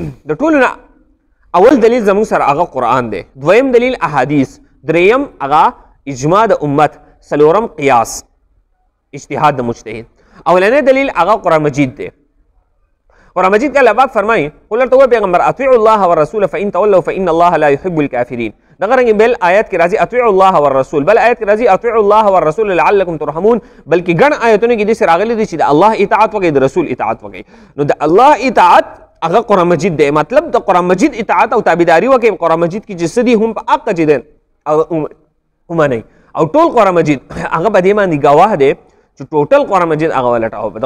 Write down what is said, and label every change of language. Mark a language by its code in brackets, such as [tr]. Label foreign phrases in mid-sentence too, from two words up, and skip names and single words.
[ps] د ټولو نه اول دلیل زمونږ سره هغه قرآن دی، دویم دلیل احادیث، دریم هغه اجماع د امت، څلورم قیاس اجتهاد د مجتهد. اولنی دلیل هغه قرآن مجید دی. قرآن مجید کې الله پاک فرمایي [ar] قل [ps] ورته ووایه پیغمبر [ar] اطیعوا الله والرسول فإن تولوا فإن الله لا يحب الكافرین. [ps] دغه رنګ بل آیات کې راځي [ar] اطیعوا الله والرسول، [ps] بل آیات کې راځي [ar] اطیعوا الله والرسول لعلکم ترحمون، [ps] بلکې ګڼ آیتونه کې داسې راغلي دي چې د الله اطاعت وکړئ، د رسول اطاعت وکړئ. نو د الله اطاعت هغه قرآن مجید دی، مطلب د قرآن مجید اطاعت او تابعداري وکړئ. قرآن مجید کې چې څه دي هم په حق چې دی ومنئ، او ټول قرآن مجید هغه په دې باندې ګواه دی چې ټوټل قرآن مجید هغه ولټاو.